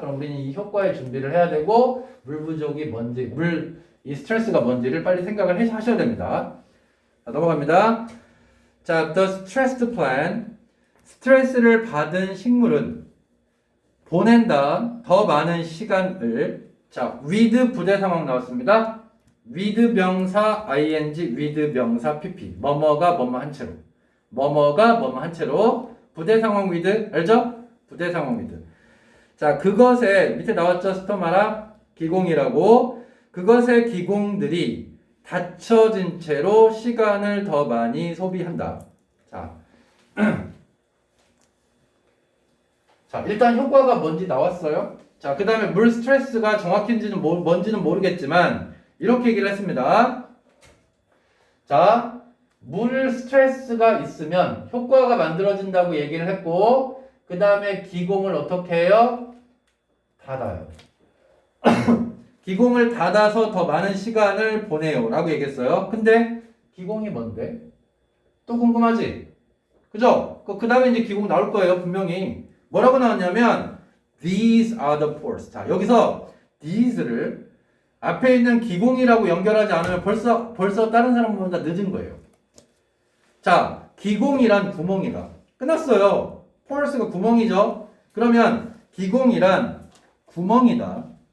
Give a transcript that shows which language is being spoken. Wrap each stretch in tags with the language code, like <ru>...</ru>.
<ko>그럼 우리는 이 효과의 준비를 해야 되고 물 부족이 뭔지, 이 스트레스가 뭔지를 빨리 생각을 하셔야 됩니다. 자,</ko> <en>넘어갑니다. 자, the stressed plant.</en> <ko>스트레스를 받은 식물은 보낸다. 더 많은 시간을. 자, with 부대 상황 나왔습니다. with 명사 ing, with 명사 pp. 뭐뭐가 뭐뭐 한 채로. 뭐뭐가 뭐뭐 한 채로. 부대 상황 with. 알죠? 부대 상황 with. 자, 그것에 밑에 나왔죠? 스토마라 기공이라고. 그것의 기공들이 닫혀진 채로 시간을 더 많이 소비한다. 자. 자, 일단 효과가 뭔지 나왔어요. 자, 그 다음에 물 스트레스가 정확한지는 뭔지는 모르겠지만 이렇게 얘기를 했습니다. 자, 물 스트레스가 있으면 효과가 만들어진다고 얘기를 했고 그 다음에 기공을 어떻게 해요? 닫아요. 기공을 닫아서 더 많은 시간을 보내요 라고 얘기했어요. 근데 기공이 뭔데? 또 궁금하지? 그죠? 그 다음에 이제 기공 나올 거예요 분명히. 뭐라고 나왔냐면</ko> <en>these are the pores.</en> <ko>자, 여기서 these를 앞에 있는 기공이라고 연결하지 않으면 벌써 다른 사람보다 늦은 거예요. 자, 기공이란 구멍이다. 끝났어요. pores가 구멍이죠. 그러면 기공이란 구멍이다.</ko>